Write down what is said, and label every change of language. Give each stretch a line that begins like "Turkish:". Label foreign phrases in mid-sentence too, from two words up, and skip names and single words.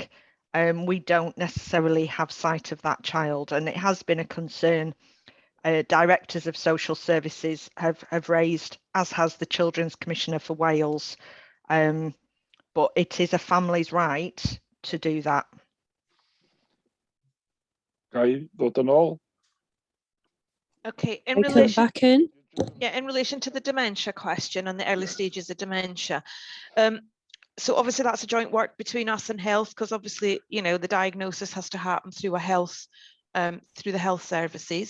English: We don't necessarily have sight of that child, and it has been a concern directors of social services have raised, as has the Children's Commissioner for Wales. But it is a family's right to do that.
Welsh: Okay, ddod yn ôl.
English: Okay, in relation to the dementia question and the early stages of dementia. So obviously that's a joint work between us and health, because obviously, you know, the diagnosis has to happen through through the health services.